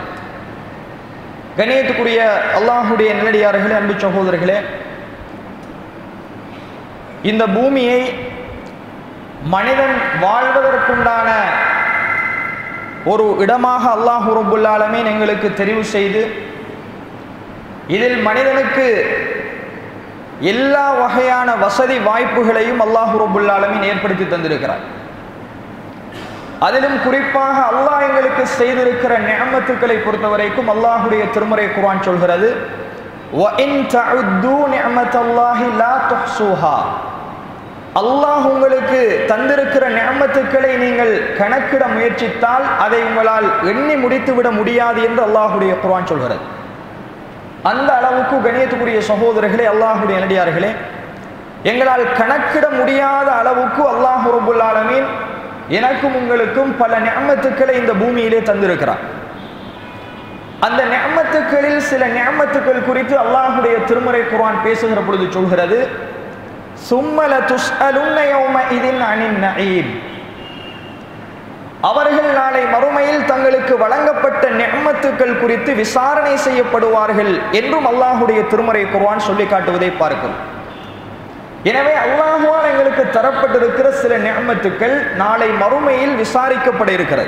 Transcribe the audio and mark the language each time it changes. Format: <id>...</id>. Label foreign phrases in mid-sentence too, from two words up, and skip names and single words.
<ta>கண்ணியத்துக்குரிய அல்லாஹுடைய நல்லடியார்களே, அன்பு சகோதரர்களே, இந்த பூமியை மனிதன் வாழ்வதற்குண்டான ஒரு இடமாக</ta> <ar>الله رب العالمين</ar> <ta>எங்களுக்கு தெரிவு செய்து இதில் மனிதனுக்கு எல்லா வகையான வசதி வாய்ப்புகளையும்</ta> <ar>الله رب العالمين</ar> <ta>ஏற்படுத்தி தந்திருக்கிறார். அதிலும் குறிப்பாக அல்லாஹ் எங்களுக்கு செய்திருக்கிற நிஅமத்துக்களை பொறுத்தவரைக்கும் அல்லாஹுடைய திருமறை குர்ஆன் சொல்கிறது,</ta> <ar>وَإِن تَعُدُّوا نِعْمَةَ اللَّهِ لَا تُحْصُوهَا.</ar> <ta>அல்லாஹ் உங்களுக்கு தந்திருக்கிற நிஅமத்துக்களை நீங்கள் கணக்கிட முயற்சித்தால் அதை உங்களால் எண்ணி முடித்துவிட முடியாது என்று அல்லாஹுடைய குர்ஆன் சொல்கிறது. அந்த அளவுக்கு கண்ணியத்துக்குரிய சகோதரர்களே, அல்லாஹுடைய நல்லடியார்களே, எங்களால் கணக்கிட முடியாத அளவுக்கு</ta> <ar>الله رب العالمين</ar> <ta>எனக்கும் உங்களுக்கும் பல நிஅமத்துக்களை இந்த பூமியிலே தந்திருக்கிறார். அந்த நிஅமத்துக்களில் சில நிஅமத்துக்கள் குறித்து அல்லாஹுடைய திருமறை குர்ஆன் பேசுகிற பொழுது சொல்கிறது,</ta> <ar>ثُمَّ لَتُسْأَلُنَّ يَوْمَئِذٍ عَنِ النَّعِيمِ.</ar> <ta>அவர்கள் நாளை மறுமையில் தங்களுக்கு வழங்கப்பட்ட நிஅமத்துக்கள் குறித்து விசாரணை செய்யப்படுவார்கள் என்றும் அல்லாஹுடைய திருமறை குர்ஆன் சொல்லி காட்டுவதை பார்க்கிறோம். எனவே அல்லாஹ்வால் எங்களுக்கு தரப்பட்டிருக்கிற சில நிஅமத்துக்கள் நாளை மறுமையில் விசாரிக்கப்பட இருக்கிறது.</ta>